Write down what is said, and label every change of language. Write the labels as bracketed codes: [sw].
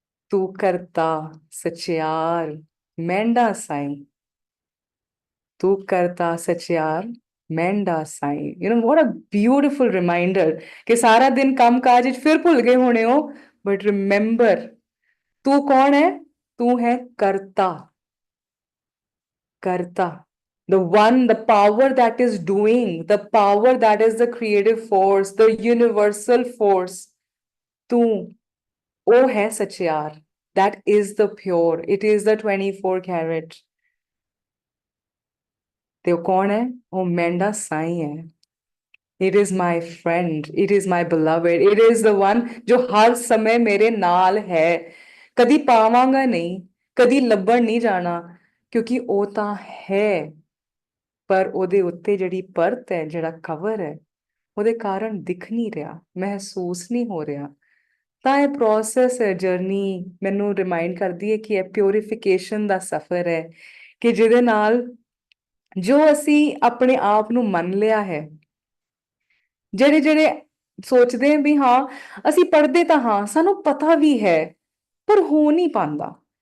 [pa] ਤੂੰ ਕਰਤਾ ਸਚਿਆਰ ਮਹਿੰਡਾ ਸਾਈਂ, ਤੂੰ ਕਰਤਾ ਸਚਿਆਰ ਮਹਿੰਡਾ ਸਾਈਂ। [en] you know what a beautiful reminder [pa] ਕਿ ਸਾਰਾ ਦਿਨ ਕੰਮ ਕਾਜ ਵਿੱਚ ਫਿਰ ਭੁੱਲ ਗਏ ਹੋਣੇ ਹੋ, [en] but remember [pa] ਤੂੰ ਕੌਣ ਹੈ? ਤੂੰ ਹੈ ਕਰਤਾ। [en] ਕਰਤਾ, the one, the power that is doing, the power that is the creative force, the universal force, [pa] ਤੂੰ ਉਹ ਹੈ ਸਚਿਆਰ। [en] that is the pure, it is the 24 carat। [pa] ਤੇ ਉਹ ਕੌਣ ਹੈ? ਉਹ ਮਹਿੰਡਾ ਸਾਈਂ ਹੈ। [en] it is my friend, it is my beloved, it is the one [pa] ਜੋ ਹਰ ਸਮੇਂ ਮੇਰੇ ਨਾਲ ਹੈ। ਕਦੀ ਪਾਵਾਂਗਾ ਨਹੀਂ, ਕਦੀ ਲੱਭਣ ਨਹੀਂ ਜਾਣਾ, ਕਿਉਂਕਿ ਉਹ ਤਾਂ ਹੈ, ਪਰ ਉਹਦੇ ਉੱਤੇ ਜਿਹੜੀ ਪਰਤ ਹੈ, ਜਿਹੜਾ ਕਵਰ ਹੈ, ਉਹਦੇ ਕਾਰਨ ਦਿਖ ਨਹੀਂ ਰਿਹਾ, ਮਹਿਸੂਸ ਨਹੀਂ ਹੋ ਰਿਹਾ। ਤਾਂ ਇਹ ਪ੍ਰੋਸੈਸ ਹੈ, ਜਰਨੀ ਮੈਨੂੰ ਰਿਮਾਈਂਡ ਕਰਦੀ ਹੈ ਕਿ ਇਹ ਪਿਉਰੀਫਿਕੇਸ਼ਨ ਦਾ ਸਫ਼ਰ ਹੈ, ਕਿ ਜਿਹਦੇ ਨਾਲ ਜੋ ਅਸੀਂ ਆਪਣੇ ਆਪ ਨੂੰ ਮੰਨ ਲਿਆ ਹੈ, ਜਿਹੜੇ ਜਿਹੜੇ ਸੋਚਦੇ ਹਾਂ ਵੀ ਹਾਂ ਅਸੀਂ ਪੜ੍ਹਦੇ ਤਾਂ ਹਾਂ, ਸਾਨੂੰ ਪਤਾ ਵੀ ਹੈ, ਪਰ ਹੋ ਨਹੀਂ ਪਾਉਂਦਾ।